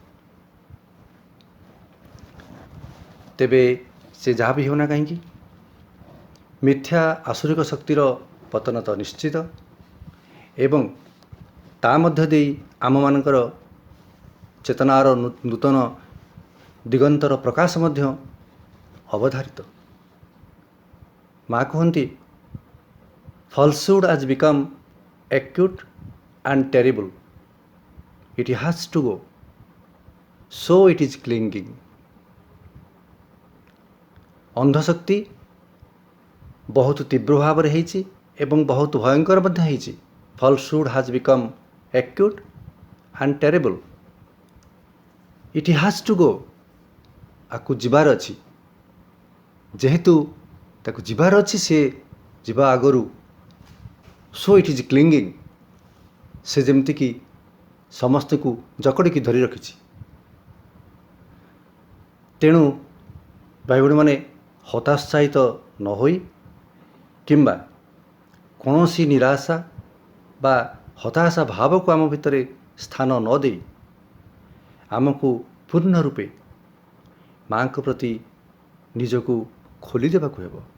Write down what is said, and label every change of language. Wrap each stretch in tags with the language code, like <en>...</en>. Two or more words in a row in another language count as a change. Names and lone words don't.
<or>ତେବେ ସେ ଯାହା ବି ହେଉନା କାହିଁକି, ମିଥ୍ୟା ଆସୁରିକ ଶକ୍ତିର ପତନ ତ ନିଶ୍ଚିତ, ଏବଂ ତା ମଧ୍ୟ ଦେଇ ଆମମାନଙ୍କର ଚେତନାର ନୂତନ ଦିଗନ୍ତର ପ୍ରକାଶ ମଧ୍ୟ ଅବଧାରିତ। ମା କୁହନ୍ତି,</or> <en>falsehood has become acute and terrible. It has to go, so it is clinging.</en> <or>ଅନ୍ଧଶକ୍ତି ବହୁତ ତୀବ୍ର ଭାବରେ ହେଇଛି ଏବଂ ବହୁତ ଭୟଙ୍କର ମଧ୍ୟ ହେଇଛି।</or> <en>falsehood has become acute and terrible. It has to go.</en> <or>ଆକୁ ଯିବାର ଅଛି। ଯେହେତୁ ତାକୁ ଯିବାର ଅଛି, ସେ ଯିବା ଆଗରୁ</or> <en>so it is clinging.</en> <or>ସେ ଯେମିତିକି ସମସ୍ତଙ୍କୁ ଜକଡ଼ିକି ଧରି ରଖିଛି। ତେଣୁ ଭାଇ ଭଉଣୀମାନେ ହତାଶିତ ନ ହୋଇ କିମ୍ବା କୌଣସି ନିରାଶା ବା ହତାଶା ଭାବକୁ ଆମ ଭିତରେ ସ୍ଥାନ ନ ଦେଇ ଆମକୁ ପୂର୍ଣ୍ଣ ରୂପେ ମାଙ୍କ ପ୍ରତି ନିଜକୁ ଖୋଲି ଦେବାକୁ ହେବ।</or>